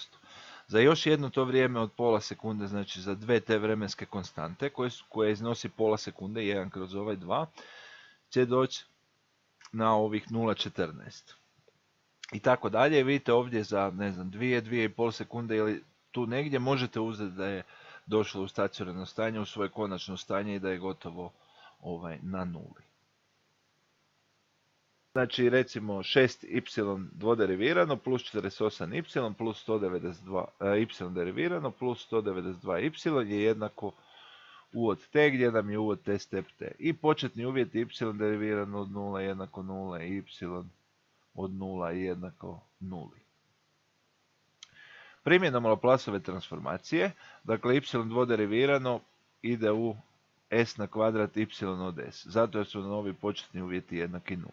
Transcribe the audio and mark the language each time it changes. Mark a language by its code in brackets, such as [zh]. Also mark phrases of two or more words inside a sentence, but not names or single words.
[hr] Za još jedno to vrijeme od pola sekunde, znači za dve te vremenske konstante, koje iznosi pola sekunde, 1 kroz ovaj 2, će doći na ovih 0,14. I tako dalje, vidite ovdje za, ne znam, 2,5 sekunde ili tu negdje možete uzeti da je došlo u stacionarno stanje, u svoje konačno stanje i da je gotovo na nuli. Znači recimo 6y dvoderivirano plus 48y plus 192 y derivirano plus 192y je jednako u od t gdje nam je u od t step t. I početni uvjet y derivirano od 0 jednako 0 i y od 0 jednako 0. Primjenom Laplaceove transformacije, dakle y dvoderivirano ide u s na kvadrat y od s, zato jer su nam ovi početni uvjeti jednaki 0.